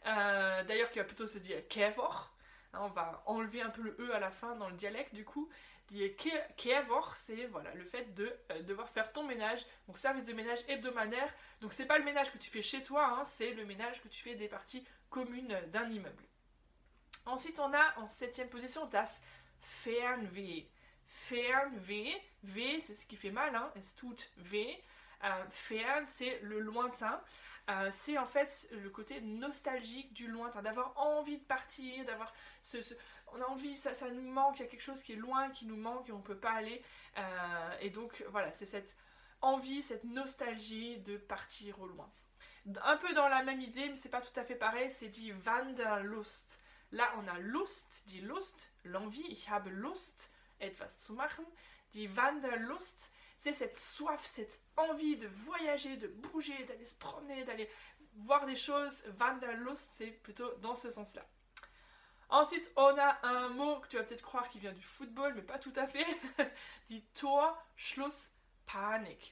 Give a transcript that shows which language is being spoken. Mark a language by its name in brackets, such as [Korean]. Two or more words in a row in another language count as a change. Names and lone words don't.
[French] D'ailleurs qui va plutôt se dire Kehrwoche, Hein, on va enlever un peu le E à la fin dans le dialecte du coup. [German] Die Kehrwoche, [French] c'est voilà, le fait de devoir faire ton ménage, donc service de ménage hebdomadaire. Donc c'est pas le ménage que tu fais chez toi, hein, c'est le ménage que tu fais des parties communes d'un immeuble. Ensuite on a en 7e position [German] das Fernweh. [French] Fernweh, weh c'est ce qui fait mal, hein, [German] es tut weh. [French] Fern c'est le lointain. C'est en fait le côté nostalgique du lointain, d'avoir envie de partir, d'avoir on a envie, ça nous manque, il y a quelque chose qui est loin, qui nous manque et on ne peut pas aller. Et donc voilà, c'est cette envie, cette nostalgie de partir au loin. Un peu dans la même idée, mais c'est pas tout à fait pareil, c'est dit Wanderlust. Là, on a Lust, [German] die Lust, [French] l'envie, [German] ich habe Lust, etwas zu machen. Die Wanderlust, [French] c'est cette soif, cette envie de voyager, de bouger, d'aller se promener, d'aller voir des choses. Wanderlust, c'est plutôt dans ce sens-là. Ensuite, on a un mot que tu vas peut-être croire qui vient du football, mais pas tout à fait. [German] Die Torschluss Panik.